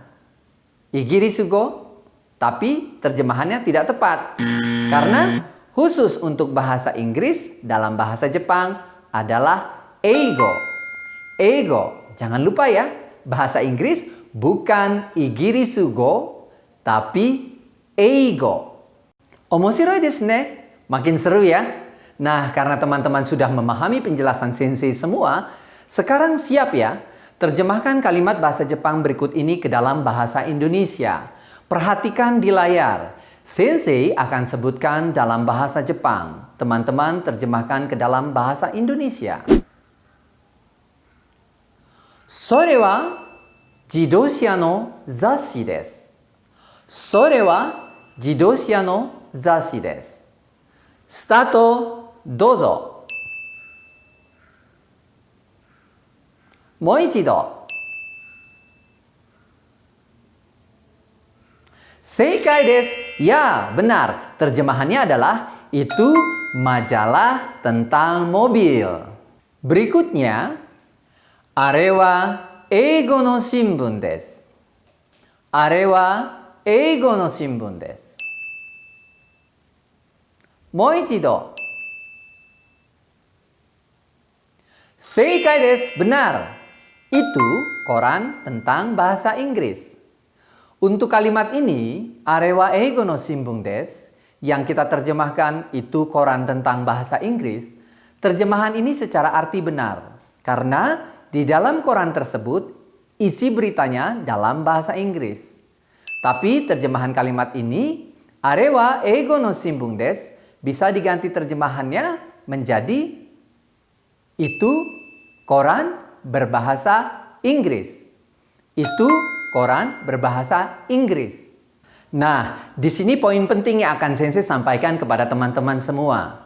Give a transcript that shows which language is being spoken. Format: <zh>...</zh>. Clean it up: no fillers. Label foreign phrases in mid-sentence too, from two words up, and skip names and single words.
<ja>イギリス語,</ja> <id>tapi terjemahannya tidak tepat. Karena khusus untuk bahasa Inggris dalam bahasa Jepang adalah eigo. Eigo, jangan lupa ya, bahasa Inggris bukan</id> <ja>イギリス語,</ja> <id>tapi eigo.</id> <ja>面白いですね.</ja> <id>Makin seru ya. Nah, karena teman-teman sudah memahami penjelasan sensei semua, sekarang siap ya? Terjemahkan kalimat bahasa Jepang berikut ini ke dalam bahasa Indonesia. Perhatikan di layar. Sensei akan sebutkan dalam bahasa Jepang. Teman-teman terjemahkan ke dalam bahasa Indonesia.</id> <ja>それは自動車の雑誌です. それは自動車の雑誌です. Stato、どうぞ。もう一度. 正解です.</ja> <id>Ya, benar. Terjemahannya adalah itu majalah tentang mobil. Berikutnya,</id> <ja>あれは英語の新聞です. あれは英語の新聞です. もう一度. 正解です.</ja> <id>Benar. Itu koran tentang bahasa Inggris. Untuk kalimat ini,</id> <ja>あれは英語の新聞です,</ja> <id>yang kita terjemahkan itu koran tentang bahasa Inggris, terjemahan ini secara arti benar. Karena di dalam koran tersebut, isi beritanya dalam bahasa Inggris. Tapi terjemahan kalimat ini,</id> <ja>あれは英語の新聞です,</ja> <id>bisa diganti terjemahannya menjadi itu koran berbahasa Inggris. Itu koran berbahasa Inggris. Nah, di sini poin penting yang akan sensei sampaikan kepada teman-teman semua.</id>